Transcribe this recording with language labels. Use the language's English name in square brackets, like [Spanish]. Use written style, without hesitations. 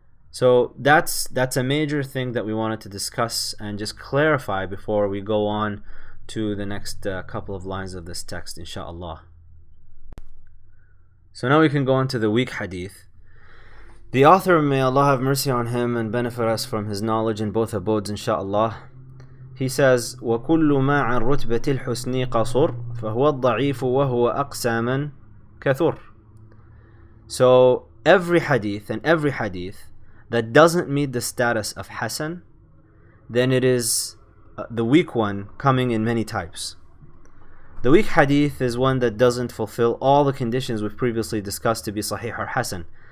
[English] So that's a major thing that we wanted to discuss and just clarify before we go on to the next couple of lines of this text, inshaAllah. So now we can go on to the weak hadith. The author, may Allah have mercy on him and benefit us from his knowledge in both abodes, inshaAllah. He says, [Arabic] وَكُلُّ مَا عَنْ رُتْبَةِ الْحُسْنِ قَصُرْ فَهُوَ الضَّعِيفُ وَهُوَ أَقْسَى مَنْ كَثُرْ. [English] So every hadith that doesn't meet the status of Hasan, then it is the weak one, coming in many types. The weak hadith is one that doesn't fulfill all the conditions we've previously discussed to be Sahih or Hasan.